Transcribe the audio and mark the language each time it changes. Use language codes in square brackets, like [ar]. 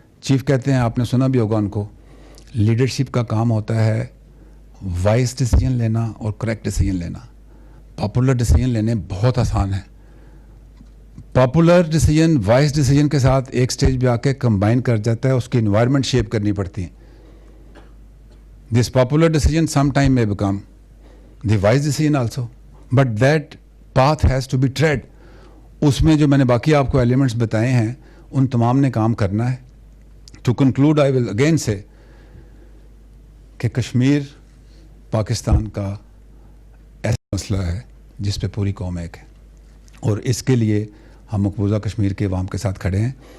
[hi] Chief कहते हैं, आपने सुना भी होगा उनको, लीडरशिप का काम होता है वाइज डिसीजन लेना और करेक्ट डिसीजन लेना. पॉपुलर डिसीजन लेने बहुत आसान है. पॉपुलर डिसीजन वाइज डिसीजन के साथ एक स्टेज पे आके कंबाइन कर जाता है, उसकी इन्वायरमेंट शेप करनी पड़ती है. [en] This popular decision some time में become the wise decision also, but that path has to be tread. [hi] उसमें जो मैंने बाकी आपको एलिमेंट्स बताए हैं उन तमाम ने काम करना है. [en] To conclude, I will again say [hi] कि कश्मीर पाकिस्तान का ऐसा मसला है जिस पे पूरी कौम एक है, और इसके लिए हम मकबूजा कश्मीर के अवाम के साथ खड़े हैं.